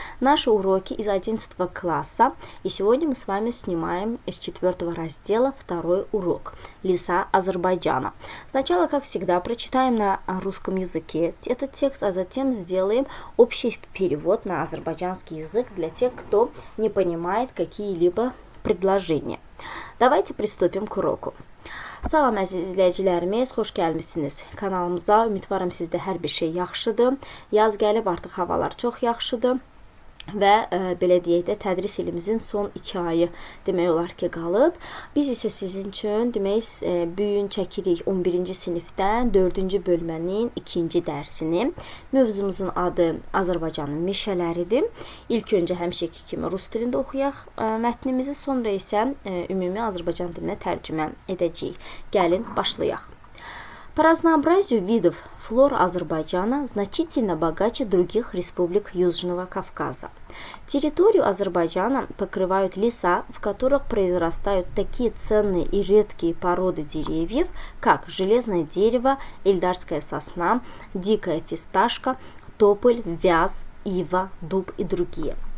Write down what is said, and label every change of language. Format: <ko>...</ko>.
<ru>Наши уроки из 11 класса, и сегодня мы с вами снимаем из 4 раздела второй урок «Леса Азербайджана». Сначала, как всегда, прочитаем на русском языке этот текст, а затем сделаем общий перевод на азербайджанский язык для тех, кто не понимает какие-либо предложения. Давайте приступим к уроку.</ru> <az>Salam əziz izləyicilərimiz, xoş gəlmisiniz kanalımıza. Ümidvaram sizdə hər bir şey yaxşıdır. Yaz gəlib, artıq havalar çox yaxşıdır. Və belə deyək də, tədris ilimizin son 2 ayı demək olar ki qalıb. Biz isə sizin üçün demək bu gün çəkirik 11-ci sinifdən 4-cü bölmənin 2-ci dərsini. Mövzumuzun adı Azərbaycanın meşələridir. İlk öncə həmişəki kimi rus dilində oxuyaq mətnimizi, sonra isə ümumi Azərbaycan dilinə tərcümə edəcəyik. Gəlin başlayaq.</az> <ru>По разнообразию видов флоры Азербайджана значительно богаче других республик Южного Кавказа. Территорию Азербайджана покрывают леса, в которых произрастают такие ценные и редкие породы деревьев, как железное дерево, эльдарская сосна, дикая фисташка, тополь, вяз, ива, дуб и другие.</ru>